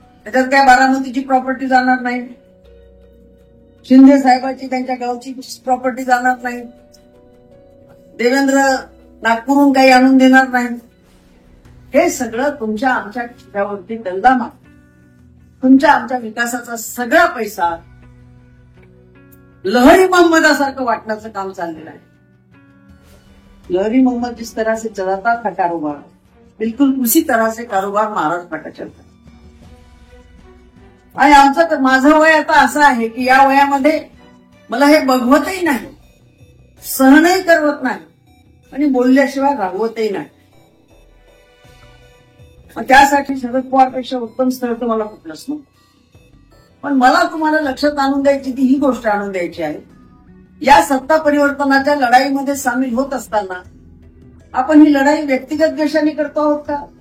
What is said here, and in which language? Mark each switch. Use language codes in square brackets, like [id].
[mr] त्याच्यात काय बारामतीची प्रॉपर्टी जाणार नाही, शिंदे साहेबांची त्यांच्या गावची प्रॉपर्टी जाणार नाही, देवेंद्र नागपूरहून काही आणून देणार नाही. हे सगळं तुमच्या आमच्या खिशावरती दंडा मार. तुमच्या आमच्या विकासाचा सगळा पैसा लहरी मोहम्मदासारखं वाटण्याचं काम चाललेलं आहे. [hi] लहरी मोहम्मद जिस तरह से चलाता था कारोबार, बिल्कुल उसी तरह से कारोबार महाराष्ट्र का चलता. [mr] आणि आमचं माझं वय आता असं आहे की या वयामध्ये मला हे बघवतही नाही, सहनही करवत नाही आणि बोलल्याशिवाय रागवतही नाही. त्यासाठी शरद पवारपेक्षा उत्तम स्थळ तर मला कुठलंच नव्हतं. पण मला तुम्हाला लक्षात आणून द्यायची ती ही गोष्ट आणून द्यायची आहे, या सत्ता परिवर्तनाच्या लढाईमध्ये सामील होत असताना आपण ही लढाई व्यक्तिगत द्वेषाने करतो आहोत का?